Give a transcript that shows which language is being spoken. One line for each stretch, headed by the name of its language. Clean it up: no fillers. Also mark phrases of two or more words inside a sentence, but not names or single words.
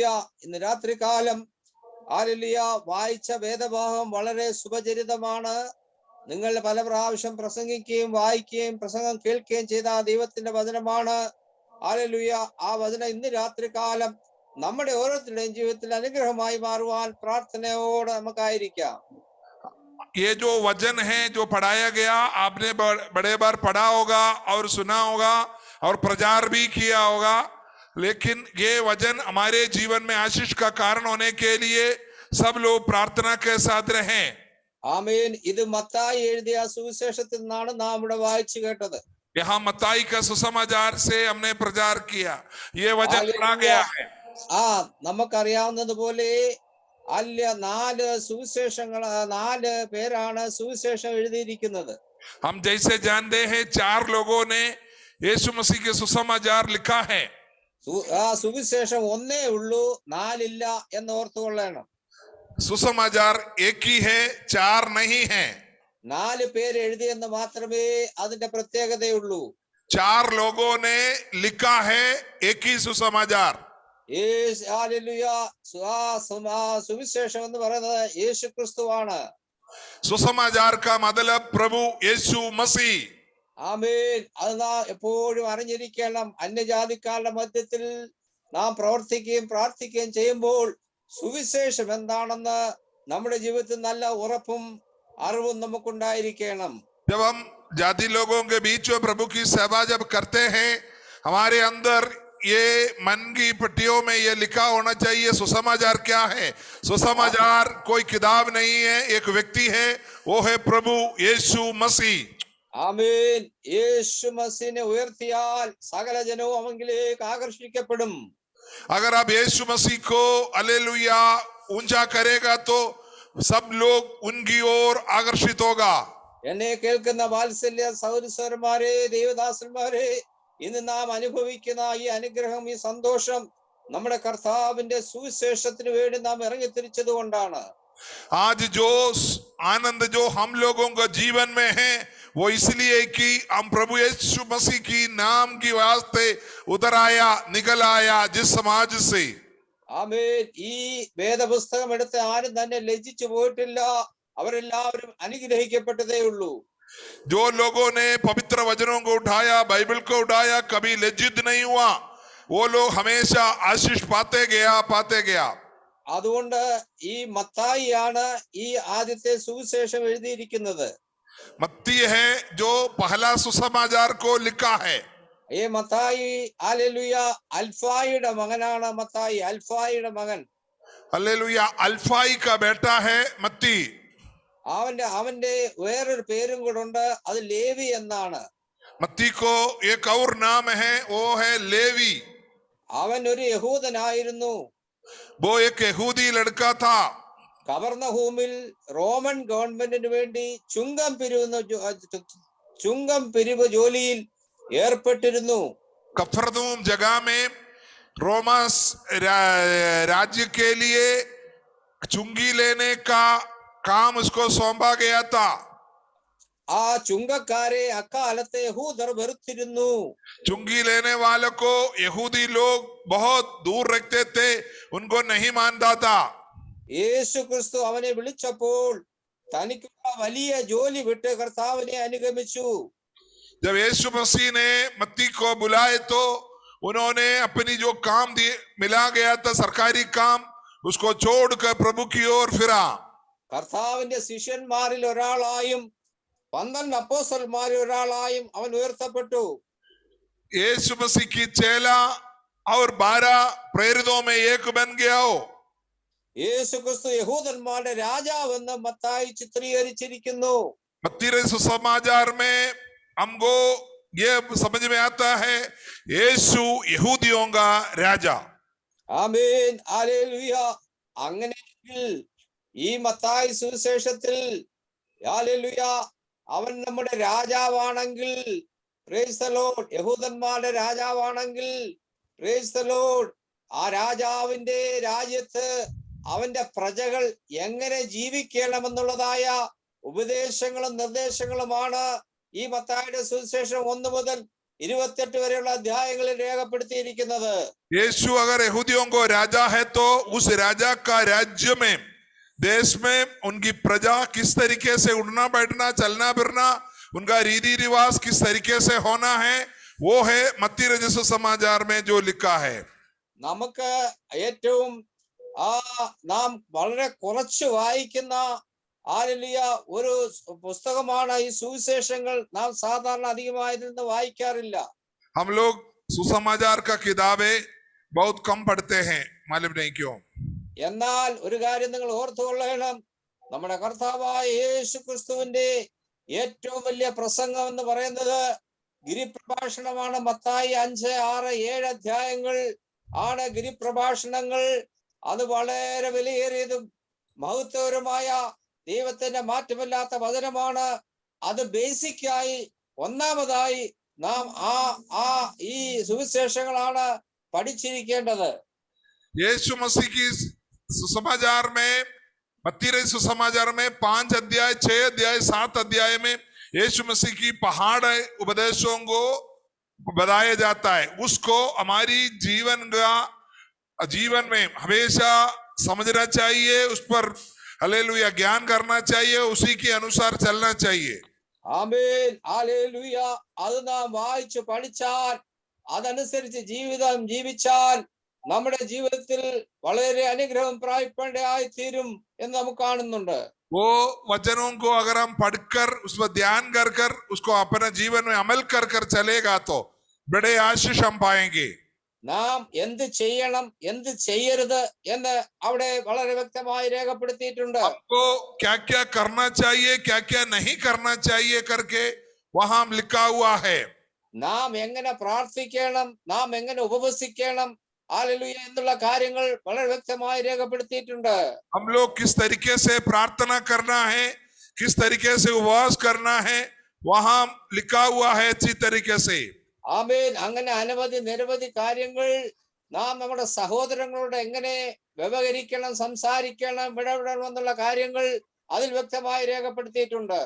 Malayalam: ഇന്ന് രാത്രികാലം ഹല്ലേലൂയ വായിച്ച വേദഭാഗം വളരെ സുപരിചിതമാണ്. നിങ്ങൾ പല പ്രാവശ്യം പ്രസംഗിക്കുകയും വായിക്കുകയും പ്രസംഗം കേൾക്കുകയും ചെയ്ത ദൈവത്തിന്റെ വചനമാണ്. ഹല്ലേലൂയ. ആ വചനം ഇന്ന് രാത്രികാലം നമ്മുടെ ഓരോരുത്തരുടെയും ജീവിതത്തിൽ അനുഗ്രഹമായി മാറുവാൻ പ്രാർത്ഥനയോടെ നമുക്കായിരിക്കാം.
Hindi: ये जो वचन है जो पढ़ाया गया, आपने बड़े बार पढ़ा होगा और सुना होगा और प्रचार भी किया होगा, लेकिन ये वचन हमारे जीवन में आशीष का कारण होने के लिए सब लोग प्रार्थना के साथ रहें।
Malayalam: ആമേൻ. ഇത് മത്തായി എഴുതിയ സുവിശേഷത്തിൽ നിന്നാണ് നാം ഇവിടെ വായിച്ചു കേട്ടത്.
Hindi: यहाँ मत्ताई का सुसमाचार से हमने प्रचार किया, ये वचन पढ़ा गया है।
Malayalam: നമുക്കറിയാവുന്നതുപോലെ അല്ല 4 സുവിശേഷങ്ങൾ 4 പേരാണ് സുവിശേഷം എഴുതിയിരിക്കുന്നത്.
Hindi: हम जैसे जानते हैं 4 लोगों ने यीशु मसीह के सुसमाचार लिखा है।
Malayalam: സുവിശേഷം ഒന്നേ ഉള്ളൂ, 4 ഇല്ല എന്ന് ഓർത്തുകൊള്ളണം.
Hindi: सुसमाचार एक ही है, 4 नहीं है.
Malayalam: 4 പേര് എഴുതിയെന്ന് മാത്രമേ അതിന്റെ പ്രത്യേകതയുള്ളൂ.
Hindi: 4 लोगों ने लिखा है एक ही सुसमाचार.
Malayalam: ഹല്ലേലൂയ. സുവിശേഷം എന്ന് പറയുന്നത് യേശു ക്രിസ്തുവാണ്.
Hindi: सुसमाचार का मतलब प्रभु यीशु मसीह।
Malayalam: ആമേൻ. അത് നാം എപ്പോഴും അറിഞ്ഞിരിക്കണം. അന്യജാതിക്കാരുടെ മധ്യത്തിൽ നാം പ്രവർത്തിക്കുകയും പ്രാർത്ഥിക്കുകയും ചെയ്യുമ്പോൾ സുവിശേഷം എന്താണെന്ന് നമ്മുടെ ജീവിതത്തിൽ നല്ല ഉറപ്പും അറിവും നമുക്കുണ്ടായിരിക്കണം.
Hindi: जब हम जाति लोगों के बीच में प्रभु की सेवा जब करते हैं, हमारे अंदर ये मन की पट्टियों में ये लिखा होना चाहिए सुसमाचार क्या है। सुसमाचार कोई किताब नहीं है, एक व्यक्ति है, वो है प्रभु यीशु मसीह।
Malayalam: ആമേൻ. യേശു മസീനെ ഉയർത്തിയാൽ സകല ജനവും അവങ്കിലേക്ക് ആകർഷിക്കപ്പെടും.
Hindi: अगर आप यीशु मसीह को हालेलुया ऊंचा करेगा तो सब लोग उनकी ओर आकर्षित होगा।
Malayalam: എന്നെ കേൾക്കുന്ന വാത്സല്യ സഹോദരന്മാരെ, ദേവദാസന്മാരെ, ഇന്ന് നാം അനുഭവിക്കുന്ന ഈ അനുഗ്രഹം, ഈ സന്തോഷം നമ്മുടെ കർത്താവിന്റെ സുവിശേഷത്തിന് വേണ്ടി നാം ഇറങ്ങിത്തിരിച്ചത് കൊണ്ടാണ്.
Hindi: आज जो आनंद जो हम लोगों का जीवन में है वो इसलिए कि हम प्रभु यीशु मसीह की नाम की वास्ते उतर आया, निकल आया जिस समाज से।
Malayalam: ആമേൻ. ഈ വേദപുസ്തകം എടുത്ത് ആരും തന്നെ ലജ്ജിച്ചു പോയിട്ടില്ല. അവരെല്ലാവരും അനുഗ്രഹിക്കപ്പെട്ടതേ ഉള്ളൂ.
Hindi: जो लोगों ने पवित्र वचनों को उठाया, बाइबल को उठाया, कभी लज्जित नहीं हुआ, वो लोग हमेशा आशीष पाते गया।
Malayalam: അതുകൊണ്ട് ഈ മത്തായിയാണ് ഈ ആദ്യത്തെ സുവിശേഷം എഴുതിയിരിക്കുന്നത്.
Hindi: मत्ती है जो पहला सुसमाचार को लिखा है।
Malayalam: ഈ മത്തായി ഹല്ലേലൂയ അൽഫായിയുടെ മകനാണ്. മത്തായി അൽഫായിയുടെ മകൻ.
Hindi: हालेलुया अल्फाई का बेटा है मत्ती।
Malayalam: അവന്റെ വേറൊരു പേരും കൂടെ ഉണ്ട്. അത് ലേവി എന്നാണ്.
Hindi: मत्ती को एक और नाम है, वो है लेवी।
Malayalam: അവൻ ഒരു യഹൂദനായിരുന്നു.
Hindi: वो एक यहूदी लड़का था।
Malayalam: കവർന്നഹൂമിൽ റോമൻ ഗവൺമെന്റിന് വേണ്ടി ചുങ്കം പിരിവ് ജോലിയിൽ ഏർപ്പെട്ടിരുന്നു.
Hindi: कफरनहूम जगह में रोमस राज्य के लिए चुंगी लेने का काम उसको सौंपा गया था।
Malayalam: ആ ചുങ്കക്കാരെ അക്കാലത്തെ യഹൂദർ വെറുത്തിരുന്നു.
Hindi: चुंगी लेने वालों को यहूदी लोग बहुत दूर रखते थे, उनको नहीं मानता था।
Malayalam: യേശു ക്രിസ്തു അവനെ വിളിച്ചപ്പോൾ തനിക്കുള്ള വലിയ ജോലി വിട്ട് കർത്താവിനെ അനുഗമിച്ചു.
Hindi: जब यीशु मसीह ने मत्ती को बुलाए तो उन्होंने अपनी जो काम मिला गया था सरकारी काम, उसको छोड़कर प्रभु की ओर फिरा।
Malayalam: കർത്താവിന്റെ ശിഷ്യന്മാരിൽ ഒരാളായും 12 അപ്പോസ്തലന്മാരിൽ ഒരാളായും അവൻ ഉയർത്തപ്പെട്ടു.
Hindi: यीशु मसीह की चेला और 12 प्रेरितों में एक बन गया हो।
Malayalam: യേശു ക്രിസ്തു യഹൂദന്മാരുടെ രാജാവെന്ന് മത്തായി ചിത്രീകരിച്ചിരിക്കുന്നു.
Hindi: मत्ती रे सुसमाचार में हमको ये समझ में आता है यीशु यहूदियों का राजा।
Malayalam: ആമേൻ. ഹല്ലേലൂയ. അങ്ങനെയെങ്കിൽ ഈ മത്തായി സുവിശേഷത്തിൽ ഹല്ലേലൂയ അവൻ നമ്മുടെ രാജാവാണെങ്കിൽ,
English: praise the Lord,
Malayalam: യഹൂദന്മാരുടെ രാജാവാണെങ്കിൽ,
English: praise the Lord,
Malayalam: ആ രാജാവിന്റെ രാജ്യത്ത് അവന്റെ പ്രജകൾ എങ്ങനെ ജീവിക്കണമെന്നുള്ളതായ ഉപദേശങ്ങളും നിർദ്ദേശങ്ങളുമാണ് ഈ മത്തായിയുടെ സുവിശേഷം 1 മുതൽ 28 വരെയുള്ള അധ്യായങ്ങളിൽ രേഖപ്പെടുത്തിയിരിക്കുന്നത്.
Hindi: यीशु अगर यहूदियों को राजा है तो उस राजा का राज्य में, देश में उनकी प्रजा किस तरीके से उठना बैठना चलना फिरना, उनका रीति रिवाज किस तरीके से होना है, वो है मत्ती रचित समाचार में जो लिखा है।
Malayalam: നമുക്ക് ഏറ്റവും നാം വളരെ കുറച്ച് വായിക്കുന്ന ഹല്ലേലൂയ ഒരു പുസ്തകമാണ് ഈ സുവിശേഷങ്ങൾ. നാം സാധാരണ അധികമായിരുന്നു വായിക്കാറില്ല.
Hindi: हम लोग सुसमाचार का किताबें बहुत कम पढ़ते हैं, मालूम नहीं क्यों।
Malayalam: എന്നാൽ ഒരു കാര്യം നിങ്ങൾ ഓർത്തുകൊള്ളണം, നമ്മുടെ കർത്താവായ യേശു ക്രിസ്തുവിന്റെ ഏറ്റവും വലിയ പ്രസംഗം എന്ന് പറയുന്നത് ഗിരിപ്രഭാഷണമാണ്. മത്തായി 5, 6, 7 അധ്യായങ്ങൾ ആണ് ഗിരിപ്രഭാഷണങ്ങൾ. അത് വളരെ വിലയേറിയതും മഹത്വകരമായ ദൈവത്തിന്റെ മാറ്റമില്ലാത്ത വചനമാണ്. അത് ബേസിക്കായി ഒന്നാമതായി നാം ഈ സുവിശേഷങ്ങളാണ് പഠിച്ചിരിക്കേണ്ടത്.
Hindi: यीशु मसीह की सुसमाचार में, मत्ती रे सुसमाचार में 5 अध्याय, 6 अध्याय, 7 अध्याय में यीशु मसीह की पहाड़ उपदेशों को बताया जाता है। उसको हमारी जीवन का जीवन में हमेशा समझना चाहिए, उस पर हालेलुया ज्ञान करना चाहिए, उसी के अनुसार चलना चाहिए।
Malayalam: ആമേൻ ഹല്ലേലൂയ. അത് നാം വായിച്ചു പഠിച്ചാൽ അതനുസരിച്ച് ജീവിതം ജീവിച്ചാൽ നമ്മുടെ ജീവിതത്തിൽ വളരെ അനുഗ്രഹം പ്രാപിക്കേണ്ടതായി തീരും എന്ന് നമുക്ക് കാണുന്നുണ്ട്.
Hindi: वो वचनों को अगर हम पढ़कर उस पर ध्यान कर कर उसको अपने जीवन में अमल कर कर चलेगा तो बड़े आशीष हम पाएंगे।
Malayalam: നാം എന്ത് ചെയ്യണം എന്ത് ചെയ്യരുത് എന്ന് അവിടെ വളരെ വ്യക്തമായി രേഖപ്പെടുത്തിയിട്ടുണ്ട്.
Hindi: हमको क्या क्या करना चाहिए, क्या क्या नहीं करना चाहिए करके वहां लिखा हुआ है।
Malayalam: നാം എങ്ങനെ പ്രാർത്ഥിക്കണം, നാം എങ്ങനെ ഉപവസിക്കണം, ഹല്ലേലൂയ എന്നുള്ള കാര്യങ്ങൾ വളരെ വ്യക്തമായി രേഖപ്പെടുത്തിയിട്ടുണ്ട്.
Hindi: हम लोग किस तरीके से प्रार्थना करना है, किस तरीके से उपवास करना है, वहां लिखा हुआ है अच्छी तरीके से।
Malayalam: ആമേൻ. അങ്ങനെ അനവധി നിരവധി കാര്യങ്ങൾ നാം നമ്മുടെ സഹോദരങ്ങളോട് എങ്ങനെ വ്യവഹരിക്കണം, സംസാരിക്കണം, ഇടപെടണം എന്നുള്ള കാര്യങ്ങൾ അതിൽ വ്യക്തമായി രേഖപ്പെടുത്തിയിട്ടുണ്ട്.